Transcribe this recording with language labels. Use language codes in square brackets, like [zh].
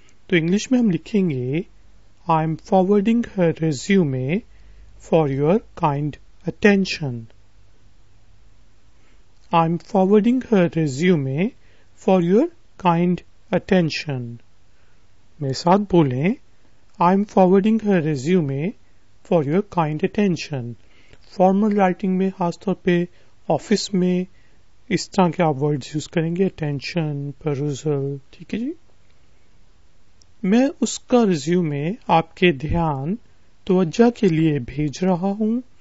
[hi] तो इंग्लिश में हम लिखेंगे, [en] I am forwarding her resume for your kind attention. I am forwarding her resume for your kind attention. [hi] मेरे साथ बोलें, [en] I am forwarding her resume for your kind attention. [hi] Formal writing में खासतौर पे ऑफिस में इस तरह के आप वर्ड्स यूज करेंगे, अटेंशन, परusal. ठीक है जी. मैं उसका रिज्यूमे आपके ध्यान तवज्जो के लिए भेज रहा हूं.